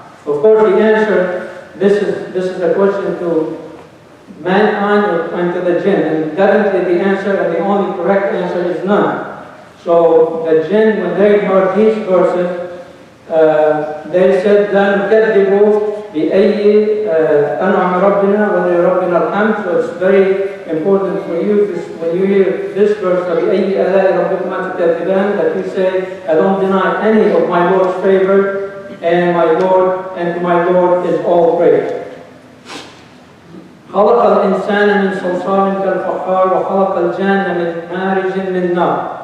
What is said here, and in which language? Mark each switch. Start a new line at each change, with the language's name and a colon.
English: Of course, the answer, this is a question to mankind and to the jinn, and definitely the answer and the only correct answer is none. So the jinn, when they heard these verses, they said,
Arabic: لَا نُكَذِّبُ بأي أنعم ربنا ولربنا الحمد.
English: So it's very important for you when you hear this verse,
Arabic: فبأي آلاء ربكما تكذبان,
English: that you say, I don't deny any of my Lord's favor, and to my Lord is all praise.
Arabic: خلق الإنسان من صلصال كالفخار وخلق الجان من مارج من نار.